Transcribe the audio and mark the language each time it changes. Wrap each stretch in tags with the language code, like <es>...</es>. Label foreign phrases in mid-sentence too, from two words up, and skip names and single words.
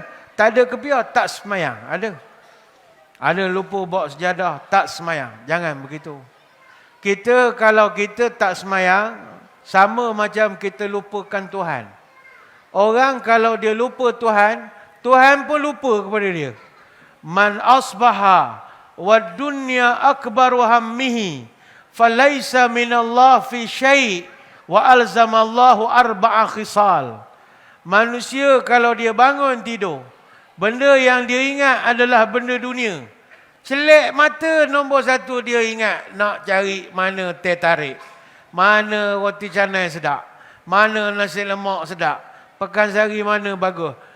<ms>Tak ada kepiah, tak semayang. Ada. Ada lupa bawa sejadah, tak semayang. Jangan begitu. Kita kalau kita tak semayang, sama macam kita lupakan Tuhan. Orang kalau dia lupa Tuhan, Tuhan pun lupa kepada dia.</ms> <ar>من أصبح والدنيا أكبر همه فليس من الله في شيء وألزمه الله أربع خصال.</ar> <ms>Manusia kalau dia bangun tidur, benda yang dia ingat adalah benda dunia. Celek mata nombor satu dia ingat nak cari mana teh tarik, mana roti canai sedap, mana nasi lemak sedap, pekan sari mana bagus.</ms>